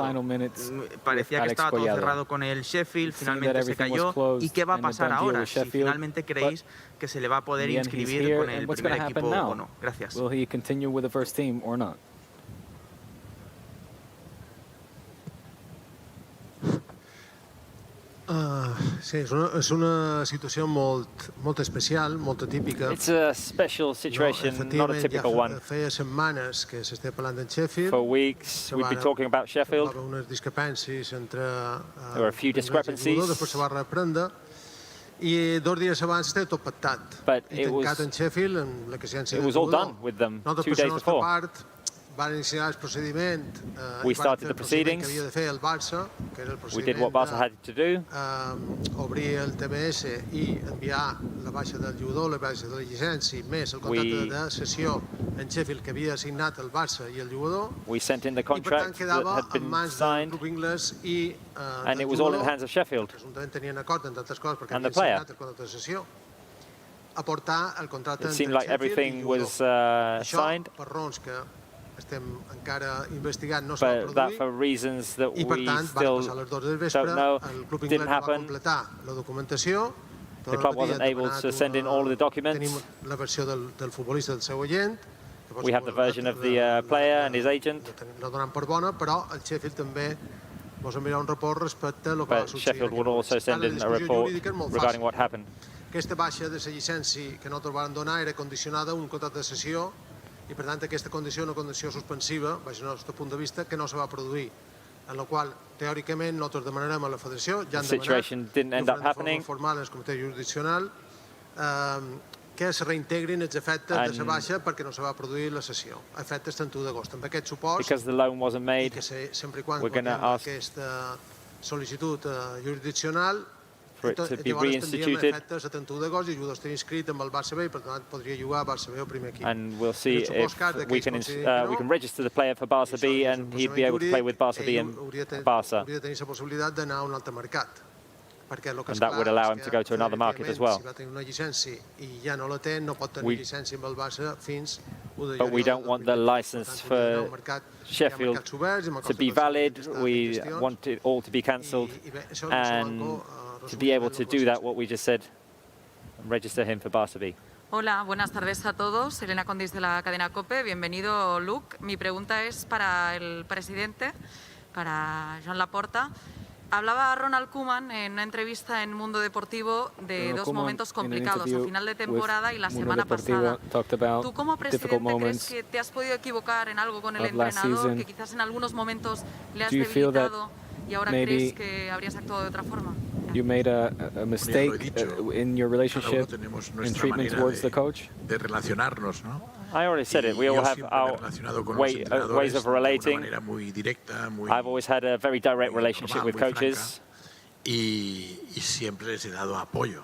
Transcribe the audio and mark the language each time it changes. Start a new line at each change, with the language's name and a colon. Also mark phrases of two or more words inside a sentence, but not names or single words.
Spanish: Parecía que estaba todo cerrado con el Sheffield, finalmente se cayó. ¿Y qué va a pasar ahora? Si finalmente creéis que se le va a poder inscribir con el primer equipo o no. Gracias.
English: Will he continue with the first team or not?
Catalan: Sí, és una situació molt especial, molt atípica.
English: It's a special situation, not a typical one.
Catalan: Feia setmanes que s'està parlant en Sheffield.
English: For weeks, we've been talking about Sheffield. There were a few discrepancies.
Catalan: Després se va reprendre i 2 dies abans estava tot pactat. I tancat en Sheffield, amb la
English: it was all done with them 2 days before. We started the proceedings. We did what Barça had to do.
Catalan: Obrir el TMS i enviar la baixa del jugador, la baixa de la llicència, més el contracte de cessió en Sheffield que havia signat el Barça i el jugador.
English: We sent in the contract that had been signed, and it was all in the hands of Sheffield and the player. It seemed like everything was signed.
Catalan: estem encara investigant, no se va
English: but that
Catalan: produir.
English: for reasons that
Catalan: I per
English: we
Catalan: tant, van
English: still
Catalan: passar les 2 del vespre,
English: don't know,
Catalan: el club
English: didn't
Catalan: inglès va
English: happen.
Catalan: completar la documentació.
English: The club wasn't able to send in all of the documents.
Catalan: Tenim la versió del futbolista, del seu agent.
English: We have the version of the player and his agent.
Catalan: La donem per bona, però el Sheffield també ens enviarà un report respecte a lo que va
English: But
Catalan: succeir.
English: Sheffield will also send in a report regarding what happened.
Catalan: Aquesta baixa de la llicència que nosaltres vam donar era condicionada a un contracte de cessió i, per tant, aquesta condició, una condició suspensiva, baix el nostre punt de vista, que no se va produir, en la qual, teòricament, nosaltres demanarem a la federació, ja han demanat, de forma formal en el comitè jurisdiccional, que es reintegrin els efectes de la baixa perquè no se va produir la sessió, a efectes 31 d'agost. Amb aquest suport,
English: because the loan wasn't made,
Catalan: i que sempre i quan aquesta sol·licitud jurisdiccional,
English: for it to be reinstituted, and we'll see if we can register the player for Barça B and he'd be able to play with Barça B and Barça. And that would allow him to go to another market as well. But we don't want the license for Sheffield to be valid. We want it all to be cancelled and to be able to do that, what we just said, and register him for Barça B.
Spanish: Hola, buenas tardes a todos. Elena Condis de la cadena COPE. Bienvenido, Luuk. Mi pregunta es para el presidente, para Joan Laporta. Hablaba Ronald Koeman en una entrevista en Mundo Deportivo de dos momentos complicados, al final de temporada y la semana pasada. ¿Tú como presidente crees que te has podido equivocar en algo con el entrenador, que quizás en algunos momentos le has debilitado y ahora crees que habrías actuado de otra forma?
English: You made a mistake in your relationship and treatment towards the coach?
Spanish: De relacionarnos, ¿no?
English: I already said it. We all have our ways of relating. I've always had a very direct relationship with coaches.
Spanish: Y siempre les he dado apoyo.